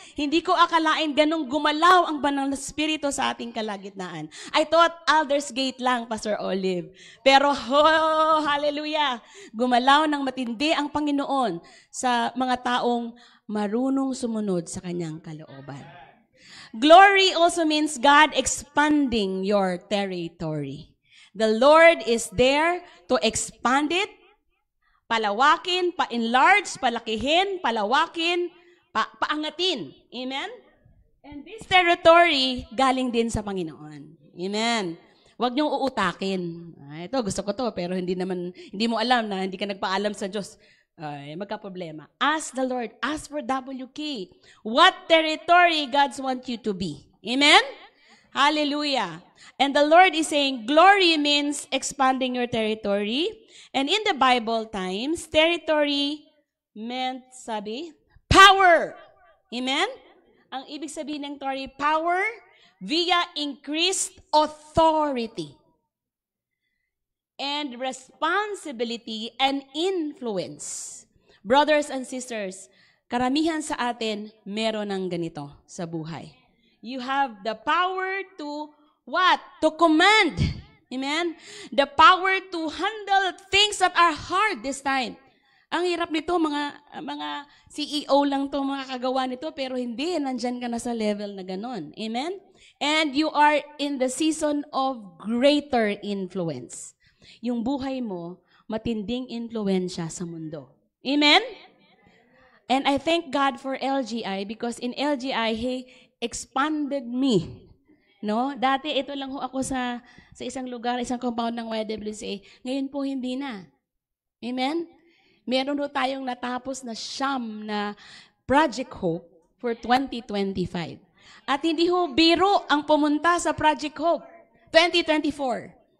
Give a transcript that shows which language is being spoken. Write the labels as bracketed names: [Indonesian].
[Filipino] Hindi ko akalain ganong gumalaw ang banal na spirito sa ating kalagitnaan. [English] I thought [Filipino] Aldersgate lang, Pastor Olive. Pero, hallelujah, gumalaw ng matindi ang Panginoon sa mga taong marunong sumunod sa kanyang kalooban. [English] Glory also means God expanding your territory. The Lord is there to expand it, [Filipino] palawakin, pa-enlarge, palakihin, palawakin, paangatin. [English] Amen? And this territory, [Filipino] galing din sa Panginoon. [English] Amen. [Filipino] Huwag niyong uutakin. Ito, gusto ko to, pero hindi mo alam na hindi ka nagpaalam sa Diyos. [English] Magka-problema. Ask the Lord. Ask for WK. What territory God wants you to be. Amen? Hallelujah. And the Lord is saying, glory means expanding your territory. And in the Bible times, territory meant, power. Amen? [Filipino] Ang ibig sabihin ng [English] territory, power via increased authority and responsibility and influence. Brothers and sisters, [Filipino] karamihan sa atin, meron ng ganito sa buhay. [English] You have the power to what? To command. Amen? The power to handle things that are hard this time. [Filipino] Ang hirap nito, mga CEO lang to mga kagawa nito, pero hindi, nandyan ka na sa level na ganon. Amen? [English] And you are in the season of greater influence. [Filipino] Yung buhay mo, matinding influensya sa mundo. Amen? [English] And I thank God for LGI because in LGI, He expanded me. No? [Filipino] Dati ito lang ho ako sa isang lugar, isang compound ng YWCA. Ngayon po hindi na. Amen? Meron ho tayong natapos na siyam na Project Hope for 2025. At hindi ho biro ang pumunta sa Project Hope 2024.